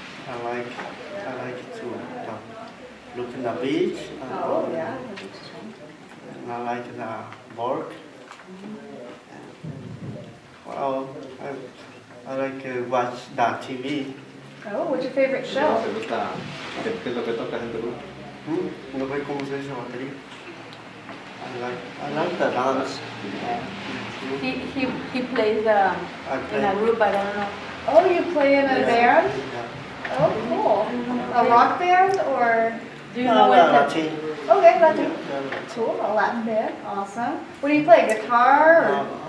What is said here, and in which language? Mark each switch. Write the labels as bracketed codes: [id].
[en] I like to look in the beach. Oh, yeah. And I like the work. Well, I like to watch the TV. Oh, what's your favorite show? [es] ¿Qué es lo que tocas en tu grupo? No sé cómo se dice batería. [en] I like the dance. He plays in a group, I don't know. Oh, you play in a band? Yeah. Oh, cool. A rock band or? Do you know what Latin. Okay, Latin. Cool, a Latin band. Awesome. What do you play? Guitar or?